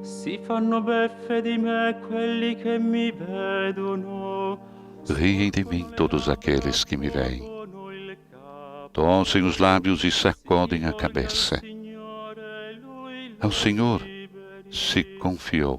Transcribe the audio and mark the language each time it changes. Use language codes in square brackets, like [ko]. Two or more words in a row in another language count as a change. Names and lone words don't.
[it] Si fanno beffe di me quelli che mi vedono. [pt] Riem de mim todos aqueles que me veem. Torcem os lábios e sacodem a cabeça. Ao Senhor se confiou.